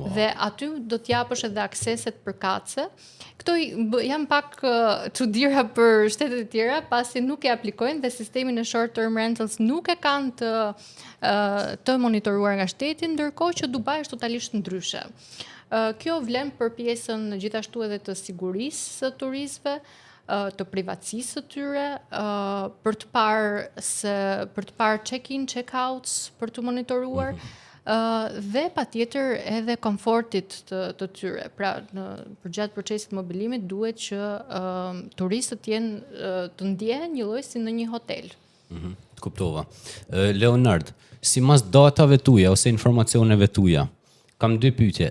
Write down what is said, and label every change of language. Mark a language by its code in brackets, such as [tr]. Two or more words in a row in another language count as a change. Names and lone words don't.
[sq] Dhe aty do t'japësh edhe akseset përkatëse. Këto janë pak çuditëra për shtetet e tjera, pasi nuk e aplikojnë dhe sistemin e [en] short term rentals [sq] nuk e kanë të monitoruar nga shteti, ndërkohë që Dubai është totalisht ndryshe. Kjo vlen për pjesën gjithashtu edhe të sigurisë së turistëve, të privatësisë së tyre, për të parë [en] check-in, check-outs, [sq] për të monitoruar, dhe patjetër edhe komfortit të tyre. Pra, përgjatë procesit mobilimit duhet që turistët të ndjehen një lloj si në një hotel. Të kuptova. Leonard, simas datave tuaja ose informacioneve tuaja, kam dy pyetje.